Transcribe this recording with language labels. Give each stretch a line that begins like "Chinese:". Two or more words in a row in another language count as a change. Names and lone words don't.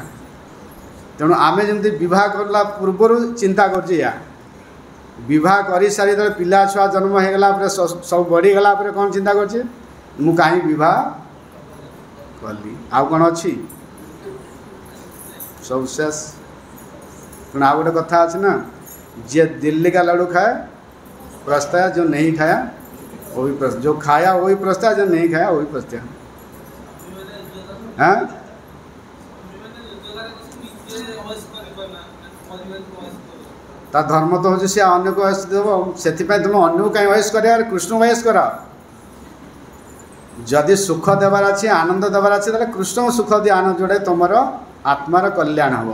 Odia: ତେଣୁ ଆମେ ଯେମିତି ବିବାହ କଲା ପୂର୍ବରୁ ଚିନ୍ତା କରୁଛେ, ୟା ବିବାହ କରିସାରି ଯେତେବେଳେ ପିଲା ଛୁଆ ଜନ୍ମ ହେଇଗଲା ପରେ, ସବୁ ବଢ଼ିଗଲା ପରେ କ'ଣ ଚିନ୍ତା କରୁଛେ, ମୁଁ କାହିଁ ବିବାହ କଲି, ଆଉ କ'ଣ ଅଛି, ସବୁ ଶେଷ। ତେଣୁ ଆଉ ଗୋଟେ କଥା ଅଛି ନା, ଯିଏ
Hindi: दिल्ली का लड्डू खाए पछताया, जो नहीं खाया वो भी पछताया, जो खाया वो भी पछताया, जो नहीं खाया वो भी पछताया। हाँ,
Odia: ତା ଧର୍ମ ତ ହେଉଛି ସେ ଅନ୍ୟକୁ ବୟସ ଦେବ। ସେଥିପାଇଁ ତୁମେ ଅନ୍ୟକୁ କାହିଁ ବୟସ କରିବା, କୃଷ୍ଣ ବୟସ କର। ଯଦି ସୁଖ ଦେବାର ଅଛି, ଆନନ୍ଦ ଦେବାର ଅଛି, ତାହେଲେ କୃଷ୍ଣଙ୍କୁ ସୁଖ ଦିଅ, ଆନନ୍ଦ, ଯେଉଁଟା ତୁମର ଆତ୍ମାର କଲ୍ୟାଣ ହେବ।